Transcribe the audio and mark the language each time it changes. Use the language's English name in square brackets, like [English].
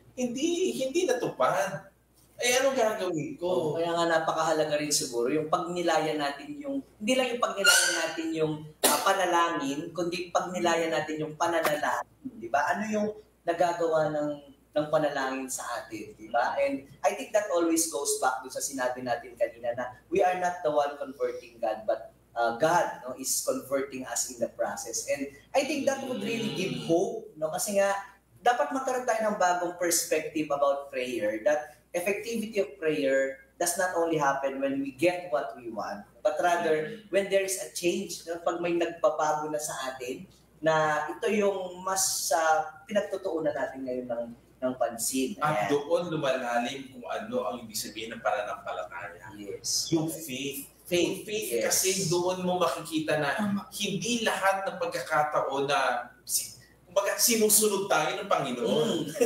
[Filipino] Hindi natupad. Anong gagawin ko? Kaya nga napakahalaga rin siguro yung pagnilayan natin hindi lang yung pagnilayan natin yung panalangin, kundi pagnilayan natin yung pananalangin. Di ba? Ano yung nagagawa ng panalangin sa atin, di ba? [English] And I think that always goes back to [Filipino] sa sinabi natin kanina na [English] we are not the one converting God, but God is converting us in the process. And I think that would really give hope, no? [Filipino] Kasi nga, dapat magkaroon tayo ng bagong [English] perspective about prayer, that effectivity of prayer does not only happen when we get what we want, but rather when there is a change, no? [Filipino] Pag may nagbabago na sa atin, na ito yung mas pinagtutuunan natin ngayon ng pansin. At doon lumalalim kung ano ang ibig sabihin ng pananampalataya. [English] Yes. Yung faith. Faith Yes. [Filipino] Kasi doon mo makikita na hindi lahat ng pagkakataon na sinusunod tayo ng Panginoon.